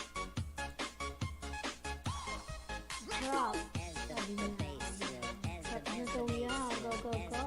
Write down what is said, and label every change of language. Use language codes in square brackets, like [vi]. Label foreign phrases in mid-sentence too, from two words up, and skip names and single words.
[tl] Drop. Sabi niya. Drop nyo daw yan. Go, go, go.